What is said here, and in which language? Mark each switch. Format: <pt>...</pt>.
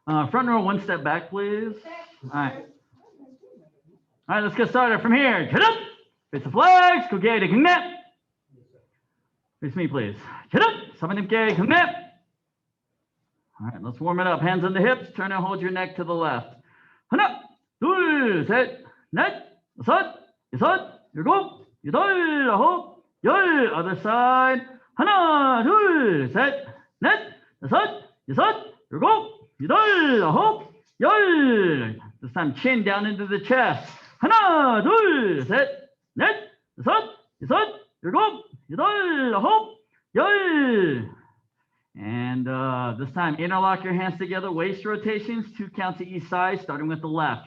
<en>Front row, one step back, please. All right. All right, let's get started from here. Get up, face the flags, go get it, connect. Face me, please. Get up, summon gay, connect. All right, let's warm it up. Hands on the hips, turn and hold your neck to the left.</en> <ko>하나, 둘, 셋, 넷, 다섯, 여섯, 일곱, 여덟, 아홉, 열.</ko> <en>Other side.</en> <ko>하나, 둘, 셋, 넷, 다섯, 여섯, 일곱, 여덟, 아홉, 열.</ko> <en>This time chin down into the chest.</en> <ko>하나, 둘, 셋, 넷, 다섯, 여섯, 일곱, 여덟, 아홉, 열.</ko> <en>And this time, interlock your hands together, waist rotations, 2 counts to each side, starting with the left.</en>